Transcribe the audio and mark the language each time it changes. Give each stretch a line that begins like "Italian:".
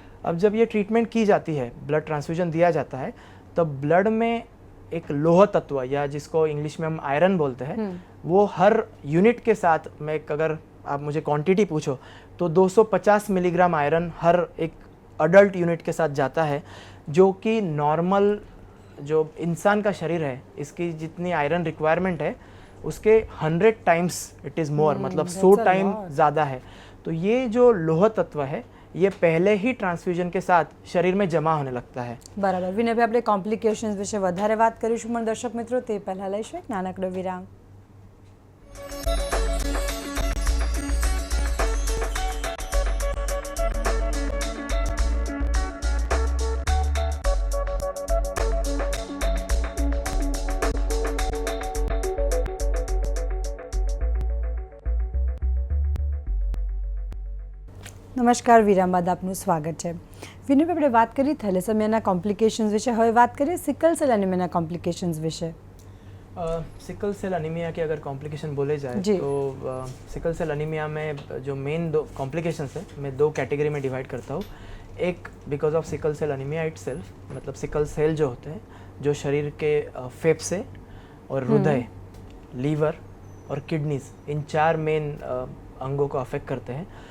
Hindi: अब जब ये ट्रीटमेंट की जाती है, ब्लड ट्रांसफ्यूजन दिया जाता है, तब ब्लड में एक लोह तत्व, या जिसको इंग्लिश में हम आयरन बोलते हैं, वो हर यूनिट के साथ में, अगर आप मुझे क्वांटिटी पूछो तो 250 मिलीग्राम आयरन हर एक अडल्ट यूनिट के साथ जाता है, जो कि नॉर्मल जो इंसान का शरीर है, इसकी जितनी आयरन रिक्वायरमेंट है उसके
English: 100 times it is more,
Hindi: मतलब
English: that's 100 time lot.
Hindi: ज़्यादा है। तो ये जो लोह तत्व है, ये पहले ही ट्रांसफ्यूजन के साथ शरीर में जमा होने लगता है।
Gujarati: બરાબર. વિનયભાઈ, આપણે કોમ્પ્લિકેશન્સ વિશે વધારે વાત કરીશું, પણ દર્શક મિત્રો તે પહેલાં લઈશું એક નાનકડો વિરામ. નમસ્કાર, વિરામ બાદ આપનું સ્વાગત છે. વિનયભાઈ, આપણે વાત કરી થેલેસેમિયાના કોમ્પ્લિકેશન્સ વિશે, હવે વાત કરીએ સિકલ સેલ એનિમિયાના કોમ્પ્લિકેશન્સ વિશે.
Hindi: सिकल सेल अनीमिया के अगर कॉम्प्लिकेशन बोले जाए जी. तो सिकल सेल अनीमिया में जो मेन 2 कॉम्प्लिकेशंस है, मैं 2 कैटेगरी में डिवाइड करता हूँ। एक
English: because of sickle cell anaemia itself,
Hindi: मतलब सिकल सेल जो होते हैं, जो शरीर के फेफड़े और हृदय, लीवर और किडनीज, इन 4 मेन अंगों को अफेक्ट करते हैं।